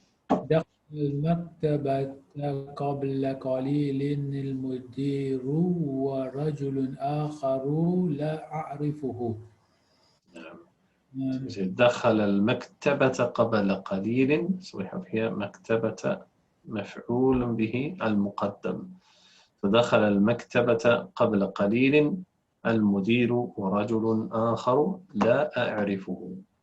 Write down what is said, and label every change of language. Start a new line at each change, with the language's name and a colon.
Arabic: دخل المكتبة قبل قليل المدير ورجل آخر لا أعرفه. نعم. دخل المكتبة قبل قليل.
English: So we have here مكتبة مفعول به المقدم.
Arabic: فدخل المكتبة قبل قليل المدير ورجل آخر لا أعرفه.